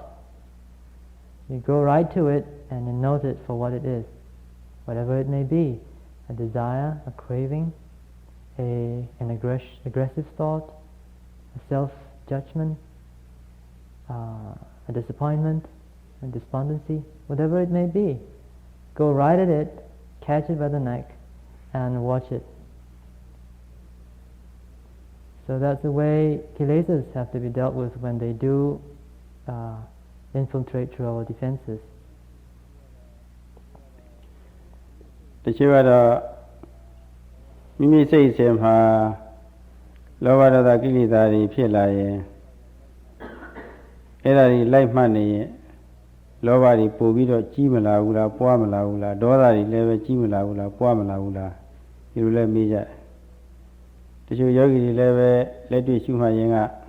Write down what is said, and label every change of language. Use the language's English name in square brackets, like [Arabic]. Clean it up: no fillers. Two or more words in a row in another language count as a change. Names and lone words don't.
[English] You go right to it and you note it for what it is, whatever it may be, a desire, a craving, an aggressive thought, a self-judgment, a disappointment, a despondency, whatever it may be. Go right at it, catch it by the neck, and watch it. So that's the way Kilesas have to be dealt with when they do infiltrate through our defenses. [Burmese] တချို့ကတော့မိမိစိတ်အစဉ်မှာလောဘဒေါသကိလေသာတွေဖြစ်လာရင်အဲ့ဒါတွေလိုက်မှတ်နေရင်လောဘတွေပို့ပြီးတော့ကြီးမလာဘူးလားပွားမလာဘူးလားဒေါသတွေလည်းပဲကြီးမလာဘူးလားပွားမလာဘူးလားဒီလိုလည်းမေးကြတယ်တချို့ယောဂီတွေလည်းပဲလက်တွေ့ရှုမှတ်ရင်က